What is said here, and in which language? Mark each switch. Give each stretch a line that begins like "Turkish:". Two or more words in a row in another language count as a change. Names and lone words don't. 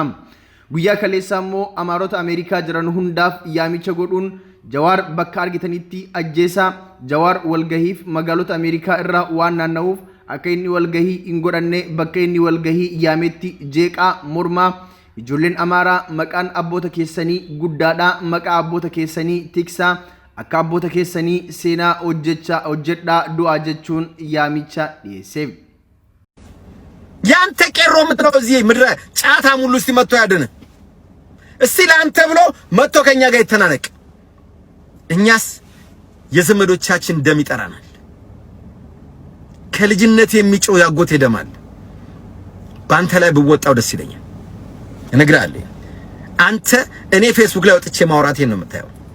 Oromo: Guyyaa kaleessaa immoo Amaarota Ameerikaa jiran hundaaf yaamicha godhuun Jawaar bakka argitanitti ajjeesaa Jawaar walgahiif magaalota Ameerikaa irraa waan naanna'uuf akka inni walgahii hin godhanne bakka inni walgahii yaametti jeeqaa mormaa ijoolleen Amaaraa maqaan abboota keessanii guddaadhaa maqaa abboota keessanii tiksaa akka abboota keessanii seenaa hojjedhaa du'aa jechuun yaamicha dhiyeesse.
Amharic: ያንተ ቄሮ ምትለው እዚህ ምድረ ጫታ ሙሉ እስቲ መጥቶ ያደነ እስቲ ላንተ ብሎ መጥቶ ከኛ ጋር ይተናነቅ። እኛስ የዘመዶቻችን ደም ይጠራናል። ከልጅነት የሚጮህ ያጎት ይደማል። ባንተ ላይ ብወጣው ደስ ይለኛል። እነግራለሁ አንተ እኔ ፌስቡክ ላይ ወጥቼ ማውራቴን ነው የምታየው።